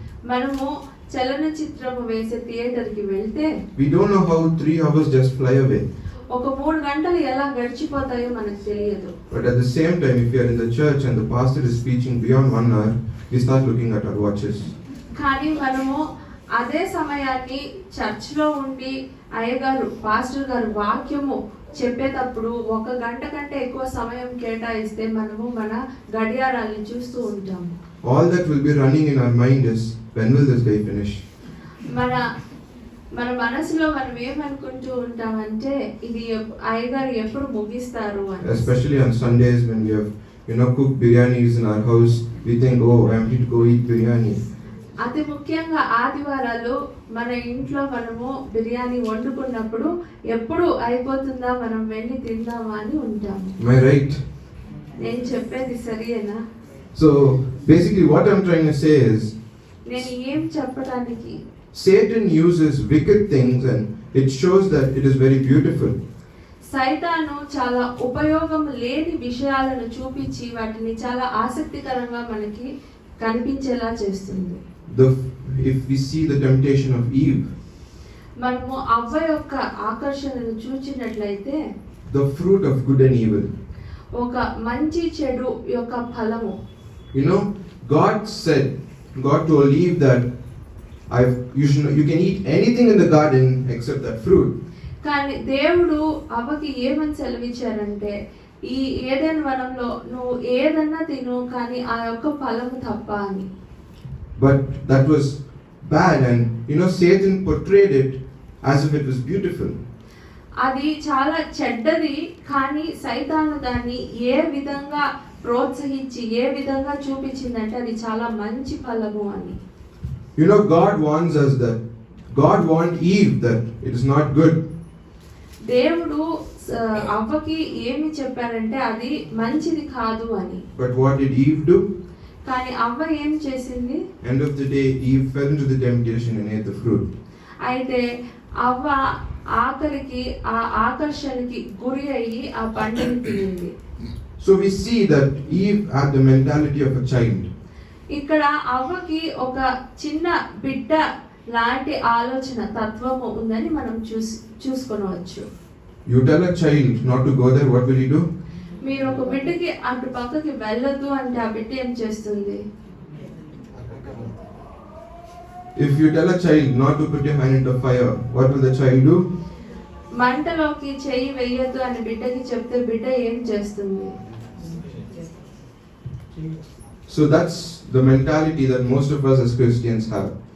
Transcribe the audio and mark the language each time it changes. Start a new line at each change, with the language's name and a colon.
Telugu: మనము చలన చిత్రము వేసే థియేటర్ కి వెళ్తే
English: we don't know how 3 hours just fly away.
Telugu: ఒక 3 గంటలు ఎలా గడిచిపోతాయో మనకు తెలియదు.
English: But at the same time, if we are in the church and the pastor is preaching beyond 1 hour, we start looking at our watches.
Telugu: కానీ మనము అదే సమయాన్ని చర్చ్లో ఉండి అయ్యగారు పాస్టర్ గారు వాక్యము చెప్పేటప్పుడు 1 గంట కంటే ఎక్కువ సమయం కేటాయిస్తే మనము మన గడియారాన్ని చూస్తూ ఉంటాము.
English: All that will be running in our mind is, when will this day finish?
Telugu: మన మనసులో మనం ఏమనుకుంటూ ఉంటామంటే ఇది అయ్యగారు ఎప్పుడు ముగిస్తారు అని.
English: Especially on Sundays when we have cooked biryanis in our house, we think, oh, I am going to go eat biryani.
Telugu: అతి ముఖ్యంగా ఆదివారాలు మన ఇంట్లో మనము బిర్యానీ వండుకున్నప్పుడు ఎప్పుడు అయిపోతుందా మనం వెళ్ళి తిందామా అని ఉంటాము.
English: Am I right?
Telugu: నేను చెప్పేది సరియేనా?
English: So basically what I'm trying to say is,
Telugu: నేను ఏం చెప్పడానికి,
English: Satan uses wicked things and it shows that it is very beautiful.
Telugu: సైతాను చాలా ఉపయోగం లేని విషయాలను చూపించి వాటిని చాలా ఆసక్తికరంగా మనకి కనిపించేలా చేస్తుంది.
English: If we see the temptation of Eve,
Telugu: మనము అవ్వ యొక్క ఆకర్షణను చూచినట్లయితే
English: the fruit of good and evil,
Telugu: ఒక మంచి చెడు యొక్క ఫలము.
English: God told Eve that you can eat anything in the garden except that fruit.
Telugu: కానీ దేవుడు అవ్వకి ఏమని సెలవిచ్చారంటే ఈ ఏదెన్ వనంలో నువ్వు ఏదన్నా తిను కానీ ఆ యొక్క ఫలము తప్ప అని.
English: But that was bad, and Satan portrayed it as if it was beautiful.
Telugu: అది చాలా చెడ్డది, కానీ సైతాను దాన్ని ఏ విధంగా ప్రోత్సహించి ఏ విధంగా చూపించిందంటే అది చాలా మంచి ఫలము అని.
English: God warns us that God warned Eve that it is not good.
Telugu: దేవుడు అవ్వకి ఏమి చెప్పారంటే అది మంచిది కాదు అని.
English: But what did Eve do?
Telugu: కానీ అవ్వ ఏం చేసింది?
English: End of the day, Eve fell into the temptation and ate the fruit.
Telugu: అయితే అవ్వ ఆఖరికి ఆ ఆకర్షణకి గురి అయ్యి ఆ పండుని తినింది.
English: So we see that Eve had the mentality of a child.
Telugu: ఇక్కడ అవ్వకి ఒక చిన్న బిడ్డ లాంటి ఆలోచన తత్వము ఉందని మనం చూసుకొనవచ్చు.
English: You tell a child not to go there, what will he do?
Telugu: మీరు ఒక బిడ్డకి అటు పక్కకి వెళ్ళొద్దు అంటే ఆ బిడ్డ ఏం చేస్తుంది?
English: If you tell a child not to put your hand into fire, what will the child do?
Telugu: మంటలోకి చెయ్యి వేయొద్దు అని బిడ్డకి చెప్తే బిడ్డ ఏం చేస్తుంది?
English: So that's the mentality that most of us as Christians have.